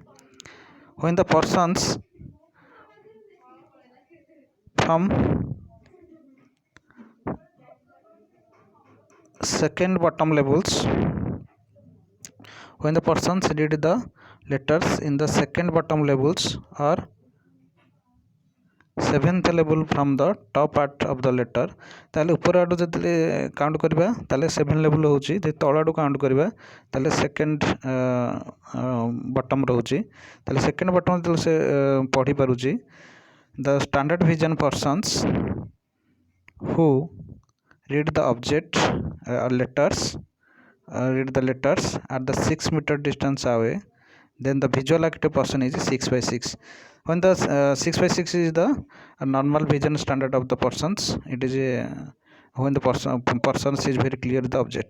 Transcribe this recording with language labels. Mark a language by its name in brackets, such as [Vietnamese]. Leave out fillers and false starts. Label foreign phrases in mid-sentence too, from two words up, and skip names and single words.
[English] When the persons from second bottom levels, when the persons read the letters in the second bottom levels or seventh level from the top part of the letter, [Odia] ତାହେଲେ ଉପର ଆଡ଼ୁ ଯେତେବେଳେ କାଉଣ୍ଟ କରିବା ତାହେଲେ 7 ଲେଭେଲ୍ ହେଉଛି, ଯଦି ତଳ ଆଡ଼ୁ କାଉଣ୍ଟ କରିବା ତାହେଲେ [English] second bottom [Odia] ରହୁଛି। ତାହେଲେ [English] second bottom [Odia] ଯେତେବେଳେ ସେ ପଢ଼ିପାରୁଛି, [English] the standard vision persons who read the object read the letters at the 6-meter distance away, then the visual acuity person is 6 by 6. When the 6 by 6 is the normal vision standard of the persons, it is when the persons is very clear the object.